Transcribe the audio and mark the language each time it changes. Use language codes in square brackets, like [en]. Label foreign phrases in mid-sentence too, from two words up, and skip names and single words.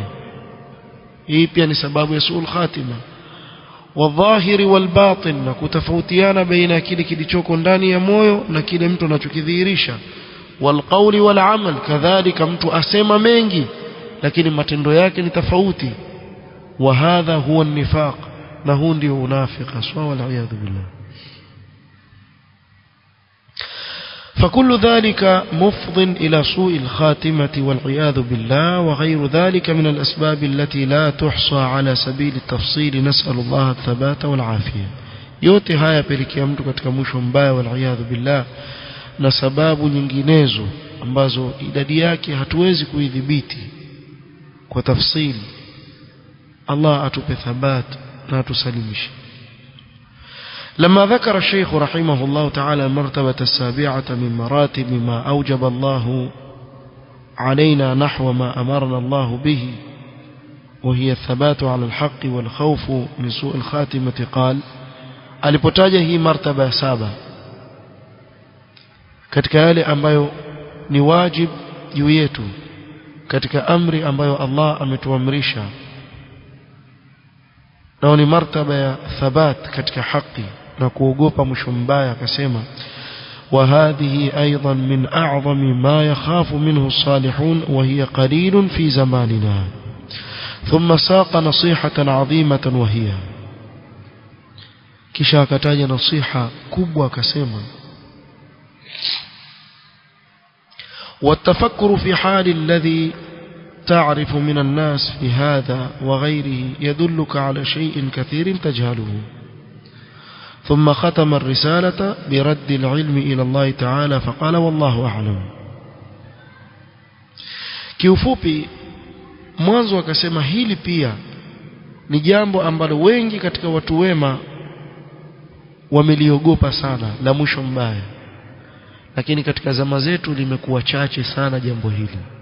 [sw] hii pia ni sababu ya [ar] سوء الخاتمة. والظاهر والباطن, [sw] na kutofautiana baina kile kilichoko ndani ya moyo na kile mtu anachokidhihirisha. [ar] والقول والعمل, [sw] kadhalika mtu asema mengi lakini matendo yake ni tofauti. [ar] وهذا هو النفاق, [sw] na huu ndio unafiki aswa, [ar] والعياذ بالله. فكل ذلك مفض إلى سوء الخاتمة والعياذ بالله، وغير ذلك من الأسباب التي لا تحصى على سبيل التفصيل، نسأل الله الثبات والعافية. [sw] yote haya pelekea mtu katika mwisho mbaya, wal billah, na sababu nyinginezo ambazo idadi yake hatuwezi kuidhibiti kwa tafsili. Allah atupe thabat na atusalimishe. [ar] لما ذكر الشيخ رحمه الله تعالى المرتبة السابعة من مراتب ما أوجب الله علينا نحو ما أمرنا الله به، وهي الثبات على الحق والخوف من سوء الخاتمة، قال: [sw] alipotaja hii martaba saba katika yale ambayo ni wajib juu yetu, katika amri ambayo Allah ametuamrisha, na ni martaba ya thabat katika haki na kuogopa mwisho mbaya, akasema: [ar] وهذه أيضا من أعظم ما يخاف منه الصالحون وهي قليل في زماننا. ثم ساق نصيحة عظيمة وهي, [sw] kisha akataja nasiha kubwa akasema: [ar] والتفكر في حال الذي تعرف من الناس في هذا وغيره يدلك على شيء كثير تجهله. ثم ختم الرسالة برد العلم إلى الله تعالى فقال: والله أعلم. [sw] kiufupi mwanzo akasema hili pia ni jambo ambalo wengi katika watu wema wameliogopa sana, la mwisho mbaya, lakini katika zama zetu limekuwa chache sana jambo hili.